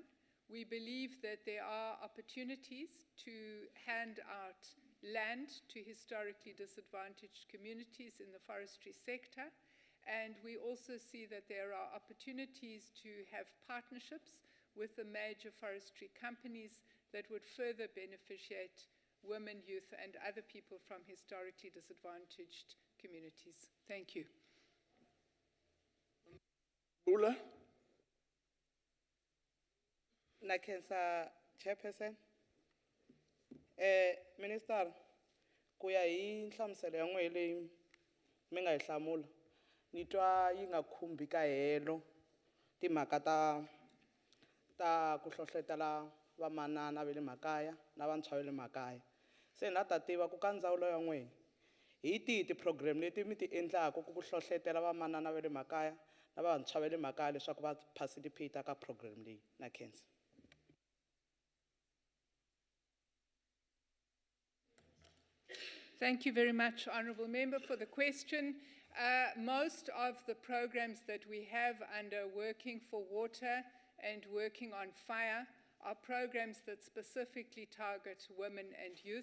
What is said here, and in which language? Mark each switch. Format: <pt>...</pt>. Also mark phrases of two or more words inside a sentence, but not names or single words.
<en>We believe that there are opportunities to hand out land to historically disadvantaged communities in the forestry sector, and we also see that there are opportunities to have partnerships with the major forestry companies that would further beneficiate women, youth, and other people from historically disadvantaged communities. Thank you.</en> <ts>Bula? Nakensa Chairperson. Minister, kuya hi nhlamuselo ya n'wehe leyi mi nga yi hlamula, ni twa yi nga khumbi kahelo timhaka ta ku hlohlotela vamanana va le makaya na vantshwa va le makaya. Se na ta tiva ku ka ndzawulo ya n'wehe hi tihi ti-program leti mi ti endlaka ku hlohlotela vamanana va le makaya na vantshwa va le makaya leswaku va participate ka program leyi? Na khensa.</ts> <en>Thank you very much, Honourable Member, for the question. Most of the programs that we have under Working for Water and Working on Fire are programs that specifically target women and youth.</en>